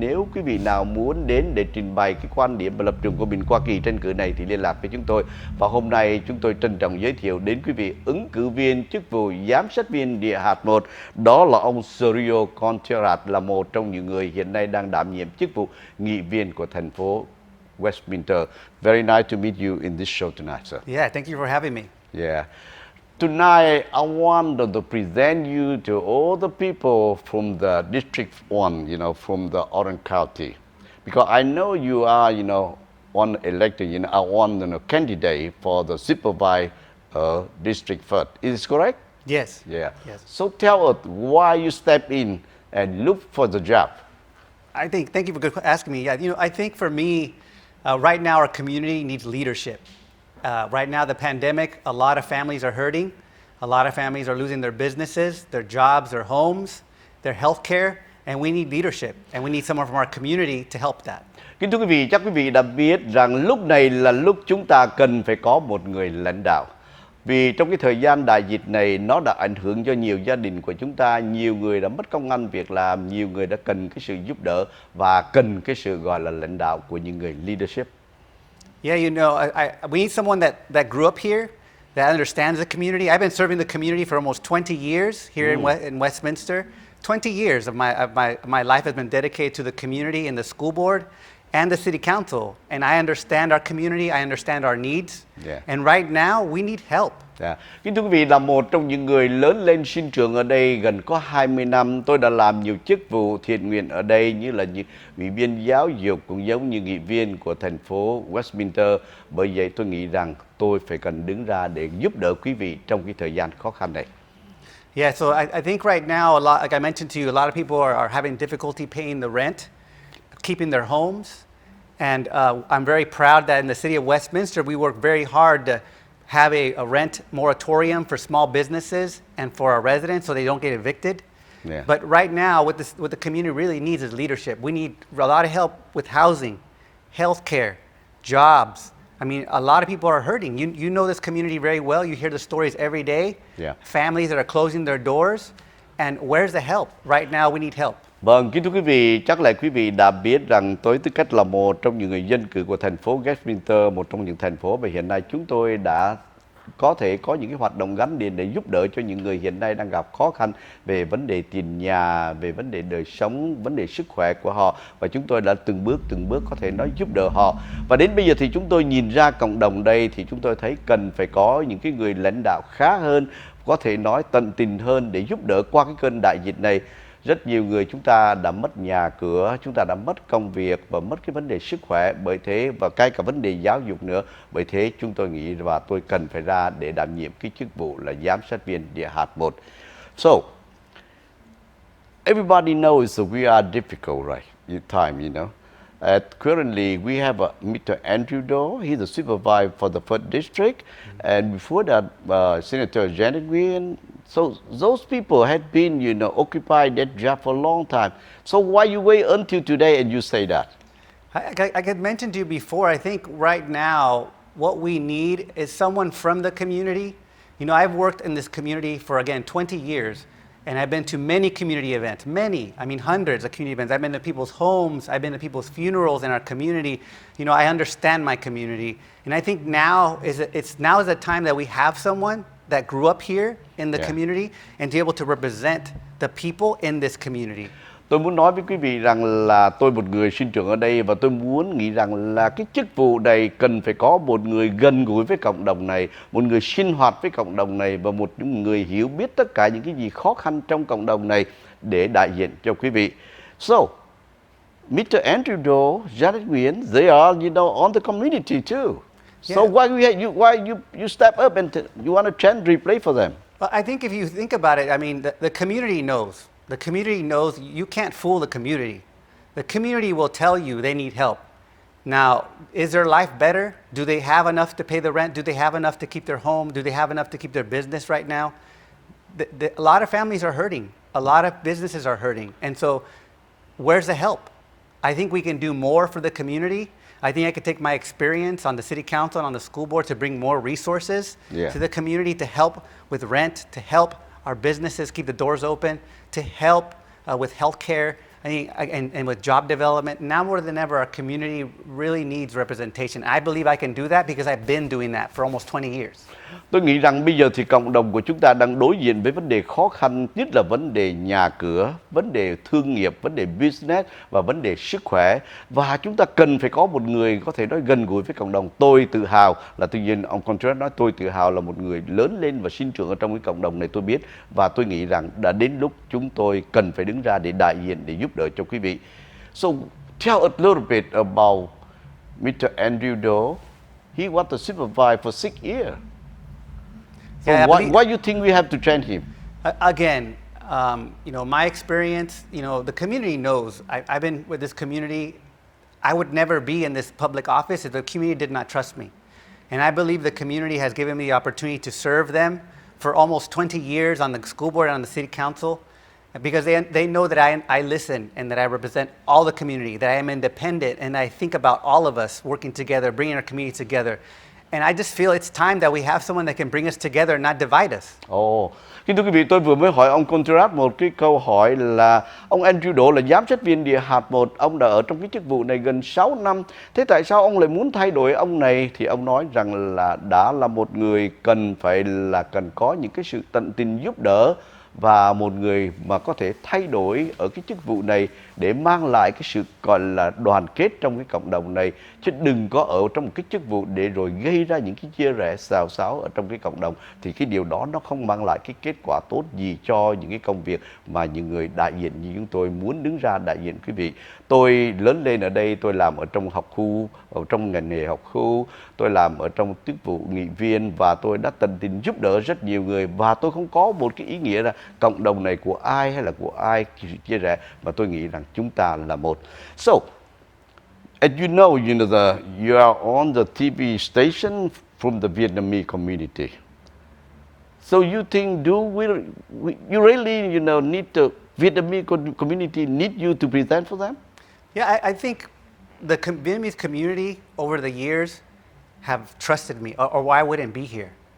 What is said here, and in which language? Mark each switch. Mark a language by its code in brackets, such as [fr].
[vi] Nếu quý vị nào muốn đến để trình bày cái quan điểm và lập trường của mình qua kỳ tranh cử này thì liên lạc với chúng tôi. Và hôm nay chúng tôi trân trọng giới thiệu đến quý vị ứng cử viên chức vụ giám sát viên địa hạt 1, đó là ông Sergio Contreras, là một trong những người hiện nay đang đảm nhiệm chức vụ nghị viên của thành phố Westminster. [en] Very nice to meet you in this show tonight, sir. Yeah, thank you for having me. Yeah. Tonight, I want to present you to all the people from the District 1, from the Orange County. Because I know you are, one elected, one candidate for the supervisor district first. Is it correct? Yes. Yeah. Yes. So tell us why you step in and look for the job. Thank you for asking me. Yeah, I think for me, right now our community needs leadership. Right now, the pandemic, a lot of families are hurting. A lot of families are losing their businesses, their jobs, their homes, their health care. And we need leadership, and we need someone from our community to help that. [vi] Kính thưa quý vị, chắc quý vị đã biết rằng lúc này là lúc chúng ta cần phải có một người lãnh đạo. Vì trong cái thời gian đại dịch này, nó đã ảnh hưởng cho nhiều gia đình của chúng ta. Nhiều người đã mất công ăn việc làm, nhiều người đã cần cái sự giúp đỡ và cần cái sự gọi là lãnh đạo của những người leadership. [en] Yeah, we need someone that grew up here, that understands the community. I've been serving the community for almost 20 years here in Westminster. 20 years of my life has been dedicated to the community and the school board and the city council. And I understand our community, I understand our needs. Yeah. And right now, we need help. Yeah. [vi] Kính thưa quý vị, là một trong những người lớn lên sinh trưởng ở đây gần có 20 năm, tôi đã làm nhiều chức vụ thiện nguyện ở đây như là ủy viên giáo dục cũng giống như nghị viên của thành phố Westminster. Bởi vậy tôi nghĩ rằng tôi phải cần đứng ra để giúp đỡ quý vị trong cái thời gian khó khăn này. [en] Yeah, so I think right now, like I mentioned to you, a lot of people are having difficulty paying the rent, keeping their homes. And I'm very proud that in the city of Westminster, we work very hard to have a rent moratorium for small businesses and for our residents so they don't get evicted. Yeah. But right now, what the community really needs is leadership. We need a lot of help with housing, healthcare, jobs. I mean, a lot of people are hurting. You know this community very well. You hear the stories every day. Yeah. Families that are closing their doors. And where's the help? Right now, we need help. [vi] Vâng, kính thưa quý vị, chắc là quý vị đã biết rằng tôi tư cách là một trong những người dân cử của thành phố Westminster, một trong những thành phố mà hiện nay chúng tôi đã có thể có những cái hoạt động gắn liền để giúp đỡ cho những người hiện nay đang gặp khó khăn về vấn đề tiền nhà, về vấn đề đời sống, vấn đề sức khỏe của họ, và chúng tôi đã từng bước có thể nói giúp đỡ họ. Và đến bây giờ thì chúng tôi nhìn ra cộng đồng đây thì chúng tôi thấy cần phải có những cái người lãnh đạo khá hơn, có thể nói tận tình hơn để giúp đỡ qua cái cơn đại dịch này. Rất nhiều người chúng ta đã mất nhà cửa, chúng ta đã mất công việc và mất cái vấn đề sức khỏe bởi thế, và cái cả vấn đề giáo dục nữa. Bởi thế chúng tôi nghĩ và tôi cần phải ra để đảm nhiệm cái chức vụ là giám sát viên địa hạt 1. [en] So, everybody knows that we are difficult right in time, Currently, we have Mr. Andrew Doe. He's the supervisor for the 1st District. And before that, Senator Janet Nguyen. So those people had been, occupied that job for a long time. So why you wait until today and you say that? I could mention to you before, I think right now, what we need is someone from the community. I've worked in this community for, again, 20 years. And I've been to many community events, hundreds of community events. I've been to people's homes, I've been to people's funerals in our community. I understand my community. And I think now is the time that we have someone that grew up here in the community and to be able to represent the people in this community. [vi] Tôi muốn nói với quý vị rằng là tôi một người sinh trưởng ở đây và tôi muốn nghĩ rằng là cái chức vụ này cần phải có một người gần gũi với cộng đồng này, một người sinh hoạt với cộng đồng này và một người hiểu biết tất cả những cái gì khó khăn trong cộng đồng này để đại diện cho quý vị. [en] So, Mr. Andrew Doe, Janet Nguyen, they are, on the community too. So why you step up and you want a chance to replace for them? Well, I think if you think about it, I mean, the community knows. The community knows you can't fool the community. The community will tell you they need help. Now, is their life better? Do they have enough to pay the rent? Do they have enough to keep their home? Do they have enough to keep their business right now? A lot of families are hurting. A lot of businesses are hurting. And so, where's the help? I think we can do more for the community. I think I could take my experience on the city council and on the school board to bring more resources to the community to help with rent, to help our businesses keep the doors open, to help with healthcare, and with job development. Now more than ever, our community really needs representation. I believe I can do that because I've been doing that for almost 20 years. [vi] Tôi nghĩ rằng bây giờ thì cộng đồng của chúng ta đang đối diện với vấn đề khó khăn, nhất là vấn đề nhà cửa, vấn đề thương nghiệp, vấn đề business và vấn đề sức khỏe. Và chúng ta cần phải có một người có thể nói gần gũi với cộng đồng. Tôi tự hào là, tự nhiên ông Contreras nói tôi tự hào là một người lớn lên và sinh trưởng ở trong cái cộng đồng này, tôi biết. Và tôi nghĩ rằng đã đến lúc chúng tôi cần phải đứng ra để đại diện, để giúp đỡ cho quý vị. [en] So tell a little bit about Mr. Andrew Doe. He was the supervisor for 6 years. So Yeah, why you think we have to change him? Again, my experience, the community knows. I've been with this community. I would never be in this public office if the community did not trust me. And I believe the community has given me the opportunity to serve them for almost 20 years on the school board and on the city council, because they know that I listen and that I represent all the community, that I am independent, and I think about all of us working together, bringing our community together. And I just feel it's time that we have someone that can bring us together and not divide us. [vi] Kính thưa quý vị, tôi vừa mới hỏi ông Contreras một cái câu hỏi là ông Andrew Doe là giám sát viên địa hạt 1, ông đã ở trong cái chức vụ này gần 6 năm. Thế tại sao ông lại muốn thay đổi ông này? Thì ông nói rằng là đã là một người cần có những cái sự tận tình giúp đỡ, và một người mà có thể thay đổi ở cái chức vụ này để mang lại cái sự gọi là đoàn kết trong cái cộng đồng này, chứ đừng có ở trong một cái chức vụ để rồi gây ra những cái chia rẽ xào xáo ở trong cái cộng đồng, thì cái điều đó nó không mang lại cái kết quả tốt gì cho những cái công việc mà những người đại diện như chúng tôi muốn đứng ra đại diện quý vị. Tôi lớn lên ở đây, tôi làm ở trong học khu, ở trong ngành nghề học khu, tôi làm ở trong chức vụ nghị viên, và tôi đã tận tình giúp đỡ rất nhiều người, và tôi không có một cái ý nghĩa là cộng đồng này của ai hay là của ai chia rẽ, mà tôi nghĩ rằng chúng ta là một. [en] So, as you know, you are on the TV station from the Vietnamese community. So you think, you really, need the Vietnamese community need you to present for them? Yeah, I think the Vietnamese community over the years have trusted me, or why I wouldn't be here.